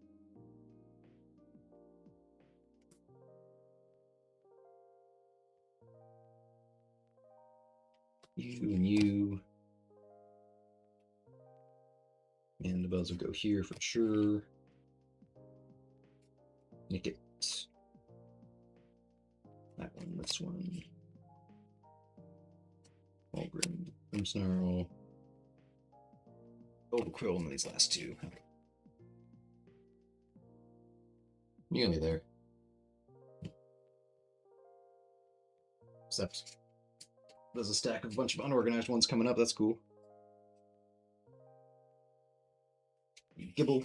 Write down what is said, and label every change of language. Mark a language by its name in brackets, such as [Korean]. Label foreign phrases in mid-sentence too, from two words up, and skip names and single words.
[English] You and you. And the bells will go here for sure. Nick it. That one, this one. Walgrim, Grimmsnarl. Overquill in these last two. You're gonna be there. Except there's a stack of a bunch of unorganized ones coming up. That's cool. Gibble.